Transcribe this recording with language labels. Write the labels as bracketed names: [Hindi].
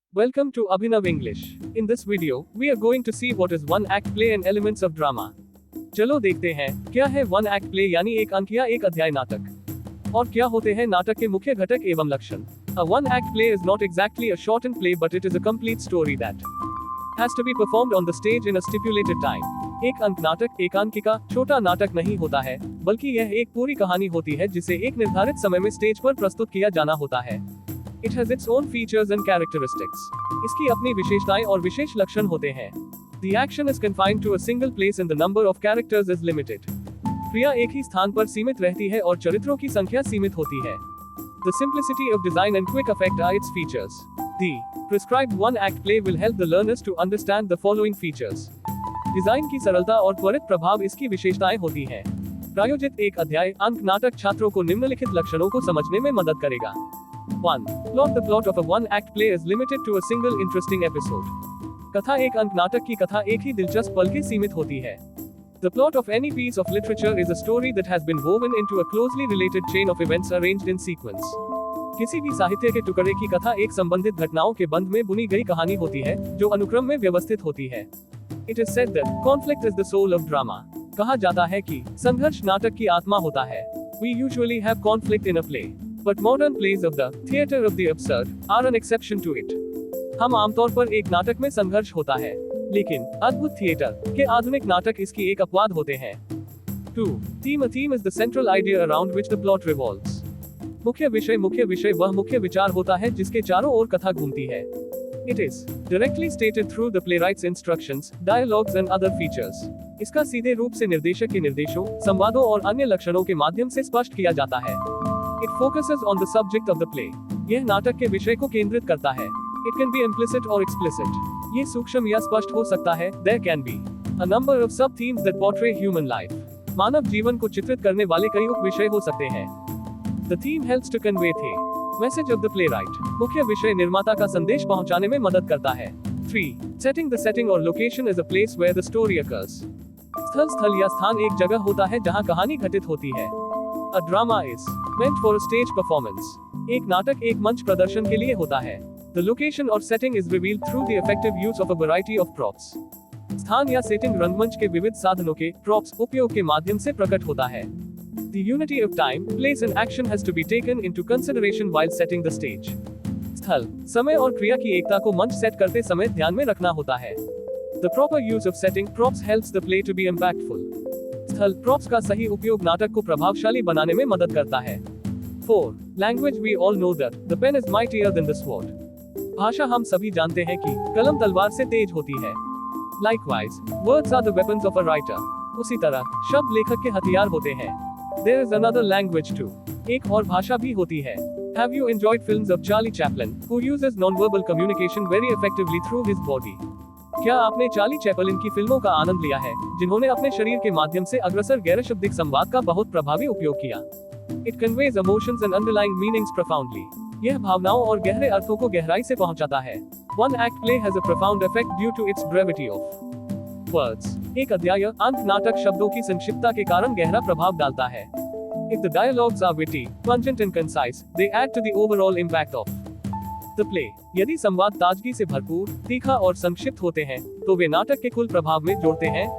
[English] Welcome to Abhinav English. In this video, we are going to see what is one act play and elements of drama. [Hindi] चलो देखते हैं क्या है one act play यानी एक अंक या एक अध्याय नाटक और क्या होते हैं नाटक के मुख्य घटक एवं लक्षण. [English] A one act play is not exactly a shortened play but it is a complete story that has to be performed on the stage in a stipulated time. [Hindi] एक अंक नाटक एकांकिका छोटा नाटक नहीं होता है बल्कि यह एक पूरी कहानी होती है जिसे एक निर्धारित समय में स्टेज पर प्रस्तुत किया जाना होता है. [English] It has its own features and characteristics. [Hindi] इसकी अपनी विशेषताएं और विशेष लक्षण होते हैं. [English] The action is confined to a single place and the number of characters is limited. [Hindi] क्रिया एक ही स्थान पर सीमित रहती है और चरित्रों की संख्या सीमित होती है. [English] The simplicity of design and quick effect are its features. The prescribed one-act play will help the learners to understand the following features. [Hindi] Design की सरलता और त्वरित प्रभाव इसकी विशेषताएं होती हैं. प्रायोजित एक अध्याय अंक नाटक छात्रों को निम्नलिखित लक्षणों को समझने में मदद करेगा. [English] 1. Plot. The plot of a one-act play is limited to a single interesting episode. [Hindi] कथा एक अंक नाटक की कथा एक ही दिलचस्प पल के सीमित होती है. [English] The plot of any piece of literature is a story that has been woven into a closely related chain of events arranged in sequence. [Hindi] किसी भी साहित्य के टुकड़े की कथा एक संबंधित घटनाओं के बंध में बुनी गई कहानी होती है जो अनुक्रम में व्यवस्थित होती है. [English] It is said that conflict is the soul of drama. [Hindi] कहा जाता है कि संघर्ष नाटक की आत्मा होता है. [English] We usually have conflict in a play. But modern plays of the theatre of the absurd are an exception to it. [Hindi] हम आमतौर पर एक नाटक में संघर्ष होता है, लेकिन अद्भुत थिएटर के आधुनिक नाटक इसकी एक अपवाद होते हैं. [English] 2. Theme. A theme is the central idea around which the plot revolves. [Hindi] मुख्य विषय वह मुख्य विचार होता है जिसके चारों ओर कथा घूमती है. [English] It is directly stated through the playwright's instructions, dialogues and other features. [Hindi] इसका सीधे रूप से निर्देशक के निर्देशों, संवादों और अन्य लक्षणों के माध्यम से स्पष्ट किया जाता है. [English] It focuses on the subject of the play. [Hindi] यह नाटक के विषय को केंद्रित करता है. [English] It can be implicit or explicit. [Hindi] ये सूक्ष्म या स्पष्ट हो सकता है. [English] There can be a number of sub-themes that portray human life. [Hindi] मानव जीवन को चित्रित करने वाले कई उप विषय हो सकते हैं. [English] The theme helps to convey the message of the playwright. [Hindi] मुख्य विषय निर्माता का संदेश पहुंचाने में मदद करता है. [English] 3. Setting. The setting or location is a place where the story occurs. [Hindi] स्थल या स्थान एक जगह होता है जहां कहानी घटित होती है. [English] A drama is meant for a stage performance. [Hindi] एक नाटक एक मंच प्रदर्शन के लिए होता है. [English] The location or setting is revealed through the effective use of a variety of props. [Hindi] स्थान या सेटिंग रंगमंच के विविध साधनों के props उपयोग के माध्यम से प्रकट होता है. [English] The unity of time, place and action has to be taken into consideration while setting the stage. [Hindi] स्थल, समय और क्रिया की एकता को मंच सेट करते समय ध्यान में रखना होता है. [English] The proper use of setting props helps the play to be impactful. [Hindi] स्थल प्रॉप्स का सही उपयोग नाटक को प्रभावशाली बनाने में मदद करता है. [English] 4. Language. We all know that the pen is mightier than the sword. [Hindi] भाषा हम सभी जानते हैं कि कलम तलवार से तेज होती है. [English] Likewise, words are the weapons of a writer. [Hindi] उसी तरह शब्द लेखक के हथियार होते हैं. [English] There is another language too. [Hindi] एक और भाषा भी होती है. [English] Have you enjoyed films of Charlie Chaplin, who uses non-verbal communication very effectively through his body? [Hindi] क्या आपने चार्ली चैपलिन की फिल्मों का आनंद लिया है जिन्होंने अपने शरीर के माध्यम से अग्रसर गैर-शब्दिक संवाद का बहुत प्रभावी उपयोग किया. [English] It conveys emotions and underlying meanings profoundly. [Hindi] यह भावनाओं और गहरे अर्थों को गहराई से पहुंचाता है. [English] One act play has a profound effect due to its brevity of words. [Hindi] एक अध्याय अंक नाटक शब्दों की संक्षिप्तता के कारण गहरा प्रभाव डालता है. [English] If the dialogues are witty, pungent and concise, they add to the overall impact of the play. [Hindi] यदि संवाद ताजगी से भरपूर, तीखा और संक्षिप्त होते हैं, तो वे नाटक के कुल प्रभाव में जोड़ते हैं.